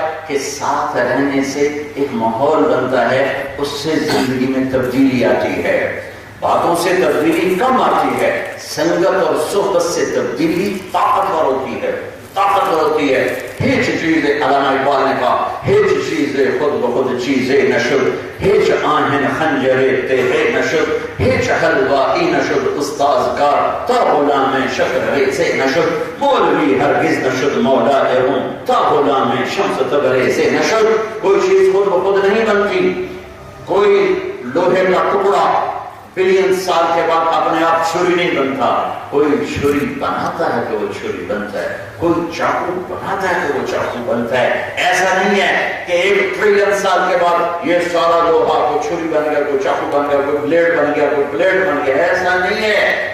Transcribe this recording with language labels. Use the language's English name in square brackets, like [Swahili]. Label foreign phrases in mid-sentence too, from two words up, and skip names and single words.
[Urdu] کہ ساتھ رہنے سے ایک ماحول بنتا ہے، اس سے زندگی میں تبدیلی آتی ہے، باتوں سے تبدیلی کم آتی ہے، سنگت اور صحبت سے تبدیلی طاقتور ہوتی ہے، طاقتور ہوتی ہے۔ [Persian] ہیچ چیز [Urdu] علامہ اقبال نے کہا، [Persian] ہیچ چیز خود بخود چیز نشد، ہیچ آہن خنجر تیرے نشد، ہیچ حلوائی نشد استاذ کار، تا غلام شکر ریزے نشد، مولوی ہرگز نشد مولا روم، تا غلام شمس تبریزے نشد۔ [Urdu] کوئی چیز خود بخود نہیں بنتی، کوئی لوہے کا ٹکڑا بلین سال کے بعد اپنے آپ چھری نہیں بنتا، کوئی چھری بناتا ہے تو وہ چھری بنتا ہے، کوئی چاقو بناتا ہے تو وہ چاقو بنتا ہے۔ ایسا نہیں ہے کہ 1 ٹریلین سال کے بعد یہ سارا لوہا کوئی چھری بن گیا، کوئی چاقو بن گیا، کوئی بلیڈ بن گیا، کوئی پلیٹ بن گیا، ایسا نہیں ہے۔